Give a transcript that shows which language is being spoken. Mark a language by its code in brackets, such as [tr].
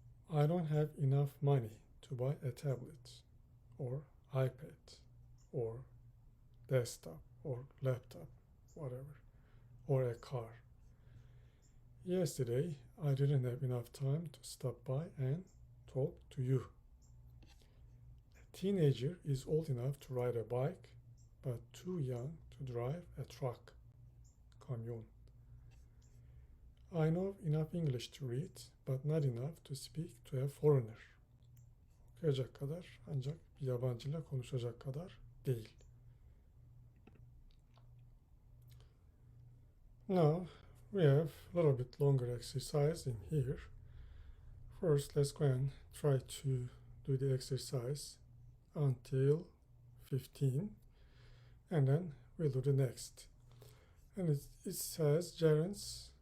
[en] I don't have enough money to buy a tablet or iPad or desktop or laptop, whatever, or a car. Yesterday, I didn't have enough time to stop by and talk to you. A teenager is old enough to ride a bike, but too young to drive a truck, kamyon. I know enough English to read, but not enough to speak to a foreigner. [tr] Okuyacak kadar ancak bir yabancıyla konuşacak kadar değil. [en] Now we have a little bit longer exercise in here. First, let's go and try to do the exercise until 15, and then we'll do the next. And it says gerunds